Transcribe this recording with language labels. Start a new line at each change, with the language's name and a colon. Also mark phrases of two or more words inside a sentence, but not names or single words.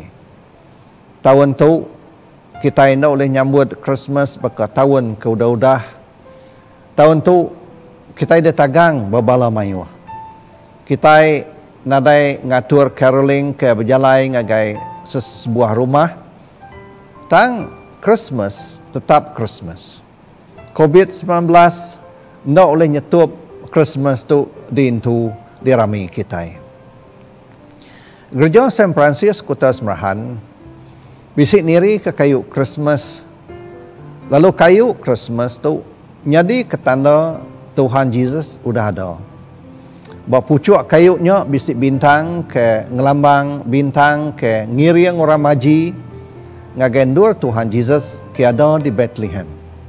Iban: Tahun tu kita hendak boleh nyambut Christmas bakal tahun ke udah-udah. Tahun tu kita ada tagang babala mayu. Kita nadai ngatur caroling ke berjalan ngagai sebuah rumah. Tang Christmas tetap Christmas. COVID-19 ndak boleh nyetup Christmas tu di rami kita. Gereja St. Francis Kota Semerahan bisik niri ke kayu Christmas. Lalu kayu Christmas tu jadi ketanda Tuhan Yesus udah ada. Bawa pucuk kayunya bisik bintang ke ngelambang bintang ke ngiriang orang maji ngagendur Tuhan Yesus ke ada di Bethlehem.